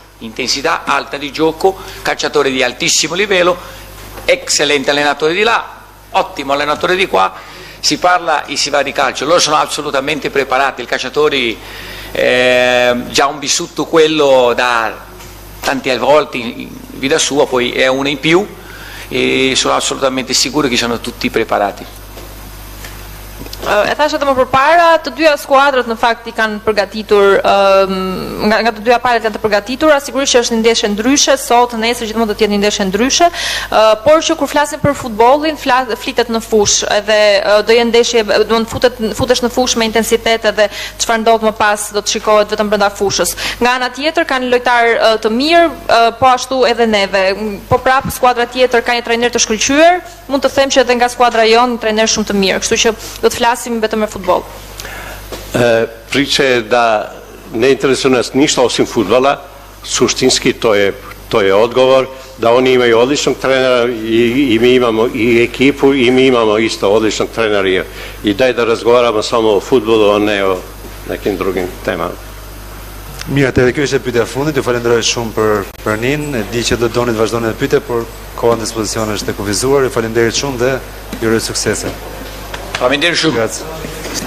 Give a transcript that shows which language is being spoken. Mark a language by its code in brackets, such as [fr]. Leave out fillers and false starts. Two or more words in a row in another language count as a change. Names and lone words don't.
[it] Intensità alta di gioco, calciatore di altissimo livello, eccellente allenatore di là, ottimo allenatore di qua, si parla e si va di calcio. Loro sono assolutamente preparati, i calciatori già hanno vissuto quello da tante volte in vita sua, poi è una in più e sono assolutamente sicuro che sono tutti preparati. [sq] E thashë edhe më përpara, të dyja skuadrat në fakt i kanë përgatitur, nga të dyja palët janë të përgatitura, sigurisht që është një ndeshje ndryshe, sot, nesër gjithmonë do të jetë një ndeshje ndryshe, por që kur flasim për futbollin, flitet në fushë, edhe do jenë ndeshje, do të futesh në fushë me intensitet edhe çfarë ndodh më pas do të shikohet vetëm brenda fushës. Nga ana tjetër kanë lojtar të mirë, po ashtu edhe neve. Po prap skuadra tjetër ka një trajner të shkëlqyer, mund të them që edhe nga skuadra jonë një trajner shumë të mirë, kështu që do të flasim vetëm me futboll. [sr] Priče da ne interesuje nas ništa osim fudbala, suštinski to je to je odgovor, da oni imaju odličnog trenera i mi imamo i ekipu i mi imamo isto odličnog trenera i daj da razgovaramo samo o futbollu, a ne o nekim drugim temama. [sq] Mirë, atëherë kjo ishte pyetja e fundit. Ju falenderoj shumë për nin. E di që do doni të vazhdoni të pyetje, por koha në dispozicion është e kufizuar. Ju falenderoj shumë dhe ju uroj suksese. Faleminderit shumë. [it] Grazie.